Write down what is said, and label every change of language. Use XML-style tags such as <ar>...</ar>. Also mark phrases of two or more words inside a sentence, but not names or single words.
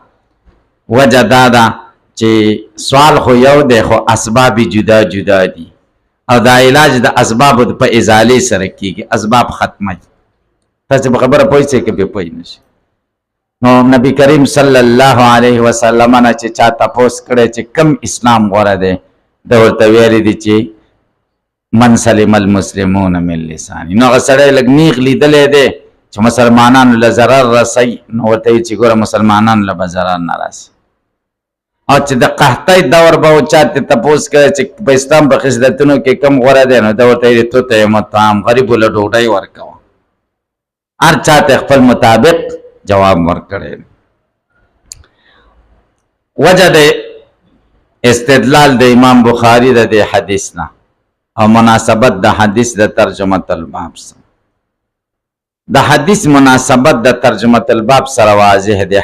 <ps>وجه دا ده چې سوال خو یو دی خو اسباب جدا جدا دي او دا علاج د اسبابو په ازالې سره کیږي، اسباب ختمه. تاسو په خبره پوه شئ که پې پوه نه شئ؟ نو نبی کریم</ps> <ar>صلی الله علیه وسلم</ar> <ps>نه چې چا تپوس کړی چې کم اسلام غوره دی، د ورته ویلي دي چې</ps> <ar>من سلم المسلمون من لساني.</ar> <ps>نو هغه سړی لږ نیغ لیدلی دی چې مسلمانانو له ضرر رسوي، نو ورته وایي چې ګوره مسلمانانو له به ضرر نه رسي. او چې د قحطۍ دور به و چا ته تپوس کوي چې په اسلام په خصلتونو کې کم غوره دی، نو ده ورته ویلي</ps> <ar>تطعم الطعام،</ar> <ps>غریبو له ډوډۍ ورکوه. هر چا ته خپل مطابق جواب ورکړی. وجه د استدلال د امام بخاری د دې حدیث نه او مناسبت د حدیث د ترجمه الباب سره، د حدیث مناسبت د ترجمه الباب سره واضح دی.</ps>